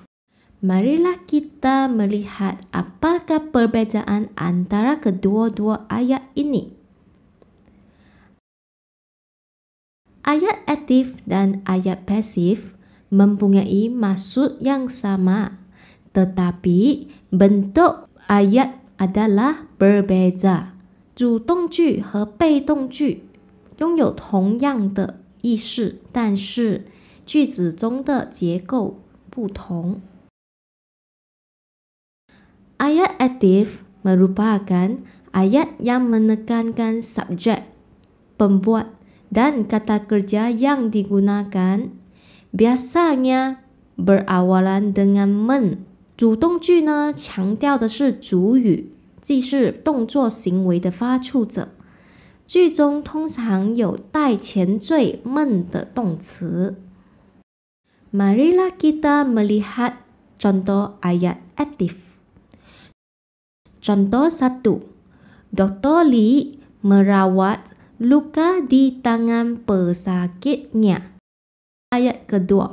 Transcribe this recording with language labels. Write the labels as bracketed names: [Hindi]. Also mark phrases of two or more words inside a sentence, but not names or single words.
[Malay] Marilah kita melihat apakah perbezaan antara kedua-dua ayat ini. Ayat aktif dan ayat pasif mempunyai maksud yang sama, tetapi bentuk ayat adalah berbeza。 [Chinese] 主动句和被动句拥有同样的意思，但是句子中的结构不同。 [Malay] Ayat aktif merupakan ayat yang menekankan subjek, pembuat, dan kata kerja yang digunakan biasanya berawalan dengan men。 [Chinese] 主动句呢，强调的是主语，即是动作行为的发出者。句中通常有带前缀men的动词。 [Malay] Marilah kita melihat contoh ayat aktif. Contoh 1. Dr. Lee merawat luka di tangan pesakitnya. Ayat kedua.